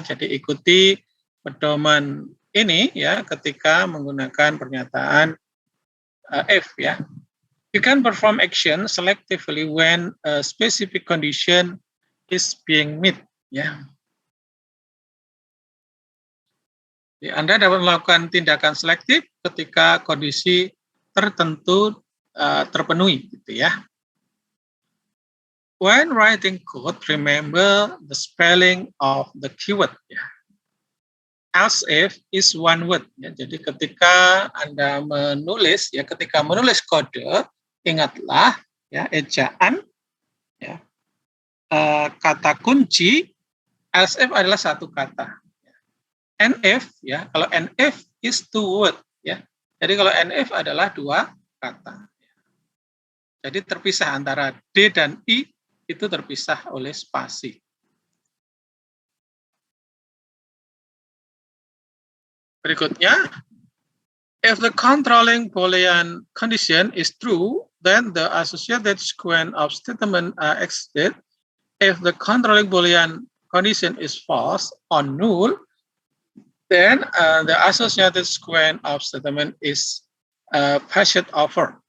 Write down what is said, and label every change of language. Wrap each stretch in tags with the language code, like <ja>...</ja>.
<id>Jadi ikuti pedoman ini ya ketika menggunakan pernyataan if ya.</id> <en>You can perform action selectively when a specific condition is being met ya.</en> <id>Jadi Anda dapat melakukan tindakan selektif ketika kondisi tertentu terpenuhi gitu ya.</id> <en>When writing code, remember the spelling of the keyword ya. Else if is one word ya.</en> <id>Jadi ketika Anda menulis ya, ketika menulis kode, ingatlah ya ejaan ya. Kata kunci else if adalah satu kata.</id> <en>And if ya,</en> <id>kalau</id> <en>and if is two word ya.</en> <id>Jadi kalau and if adalah dua kata. Jadi terpisah antara D dan I itu terpisah oleh spasi. Berikutnya,</id> <en>if the controlling Boolean condition is true, then the associated sequence of statement are exceeded. If the controlling Boolean condition is false or null, then the associated sequence of statement is passed over.</en>